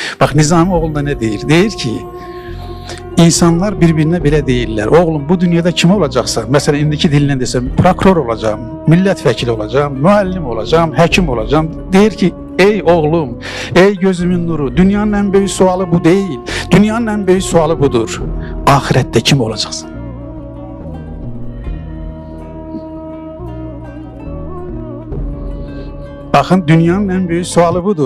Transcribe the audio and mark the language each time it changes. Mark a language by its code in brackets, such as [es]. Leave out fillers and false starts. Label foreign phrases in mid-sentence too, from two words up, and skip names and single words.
[az] Bak Nizami oğlunda ne deyir? Deyir ki, insanlar birbirine belə deyirlər. Oğlum bu dünyada kim olacaqsa, [tr] mesela indiki diline desem, [az] prokuror olacağım, milletvekili olacağım, müəllim olacağım, həkim olacağım. Deyir ki, [tr] ey oğlum, ey gözümün nuru, dünyanın en büyük sualı bu değil. Dünyanın en büyük sualı budur. Ahirette kim olacaksın? Bakın dünyanın en büyük sualı budur.